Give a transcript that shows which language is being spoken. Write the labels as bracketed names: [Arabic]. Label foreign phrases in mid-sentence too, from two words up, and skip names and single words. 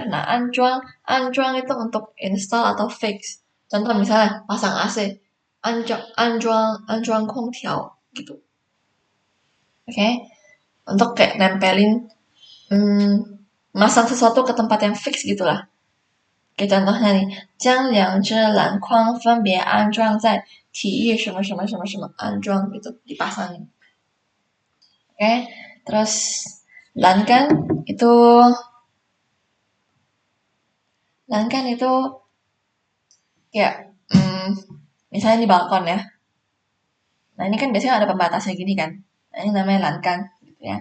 [Indonesian] Nah, anjuang itu untuk install atau fix. Contoh misalnya pasang AC, [Chinese] 安装空调 [Indonesian] gitu. Oke. Untuk kayak nempelin masang sesuatu ke tempat yang fix gitulah. Oke, contohnya nih, [Chinese] 将两只篮筐分别安装在体育什么什么什么什么安装 [Indonesian] gitu, dipasangin. Oke, terus lankan itu kayak misalnya di balkon ya. Nah ini kan biasanya ada pembatasnya gini kan. Nah ini namanya lankan gitu ya.